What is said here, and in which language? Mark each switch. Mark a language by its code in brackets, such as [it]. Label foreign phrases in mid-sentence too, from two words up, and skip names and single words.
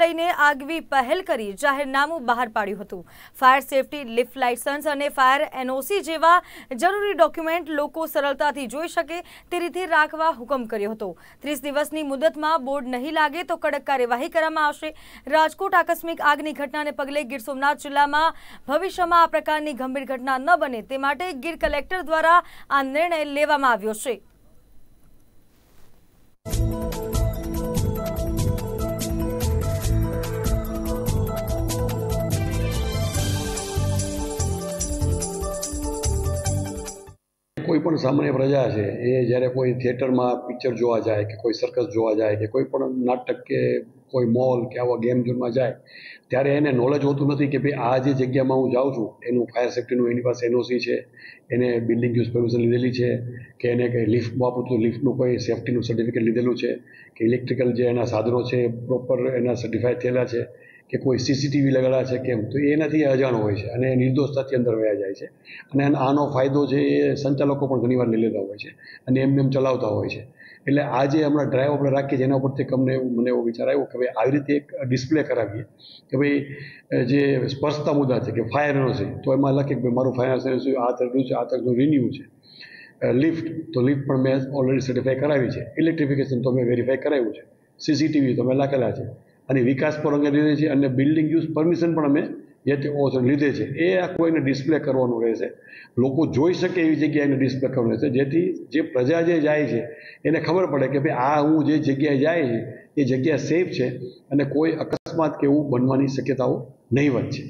[gu] લઈને આગવી પહેલ કરી જાહેરનામું બહાર પાડ્યું હતું। ફાયર સેફટી, લિફ્ટ લાયસન્સ અને ફાયર એનઓસી જેવા જરૂરી ડોક્યુમેન્ટ લોકો સરળતાથી જોઈ શકે તે રીતે રાખવા હુકમ કર્યો હતો। 30 દિવસની મુદતમાં બોર્ડ નહીં લાગે તો કડક કાર્યવાહી કરવામાં આવશે। રાજકોટ આકસ્મિક આગની ઘટનાને પગલે ગીર સોમનાથ જિલ્લામાં ભવિષ્યમાં આ પ્રકારની ગંભીર ઘટના ન બને તે માટે ગીર કલેક્ટર દ્વારા આ નિર્ણય લેવામાં આવ્યો છે। કોઈ પણ સામાન્ય પ્રજા છે એ જ્યારે કોઈ થિએટરમાં પિક્ચર જોવા જાય કે કોઈ સર્કસ જોવા જાય કે કોઈ પણ નાટક કે કોઈ મૉલ કે આવા ગેમ ઝોનમાં જાય ત્યારે એને નૉલેજ હોતું નથી કે ભાઈ આ જે જગ્યામાં હું જાઉં છું એનું ફાયર સેફ્ટીનું એની પાસે એનઓસી છે, એને બિલ્ડિંગ યૂઝ પરમિશન લીધેલી છે કે એને કઈ લિફ્ટ વાપરું તો લિફ્ટનું કોઈ સેફ્ટીનું સર્ટિફિકેટ લીધેલું છે કે ઇલેક્ટ્રિકલ જે એના સાધનો છે પ્રોપર એના સર્ટિફાઇડ થયેલા છે કે કોઈ સીસીટીવી લગાડ્યા છે કેમ તો એનાથી અજાણ્યો હોય છે અને નિર્દોષતાથી અંદર વયા જાય છે અને આનો ફાયદો છે એ સંચાલકો પણ ઘણીવાર લઈ લેતા હોય છે અને એમ ચલાવતા હોય છે। એટલે આજ હમણે ડ્રાઇવ આપણે રાખીએ જેના પરથી મને એવો વિચાર આવ્યો કે ભાઈ આવી રીતે એક ડિસ્પ્લે કરાવીએ કે ભાઈ જે સ્પર્શતા મુદ્દા છે કે ફાયર એનઓસી તો એમાં લખે કે મારું ફાયર એનઓસી આ તરફનું છે, આ તરફનું રિન્યુ છે। લિફ્ટ તો લિફ્ટ પણ મેં ઓલરેડી સર્ટિફાઈ કરાવી છે, ઇલેક્ટ્રિફિકેશન તો મેં વેરીફાઈ કરાવ્યું છે, સીસીટીવી તો મેં લખેલા છે અને વિકાસ પર અંગે લીધે છે અને બિલ્ડિંગ યુઝ પરમિશન પણ અમે જે તે લીધે છે એ આ કોઈને ડિસ્પ્લે કરવાનું રહેશે, લોકો જોઈ શકે એવી જગ્યાએ એને ડિસ્પ્લે કરવાનું રહેશે જેથી જે પ્રજા જે જાય છે એને ખબર પડે કે ભાઈ આ હું જે જગ્યાએ જાય છે એ જગ્યા સેફ છે અને કોઈ અકસ્માત કે એવું બનવાની શક્યતાઓ નહીવત છે।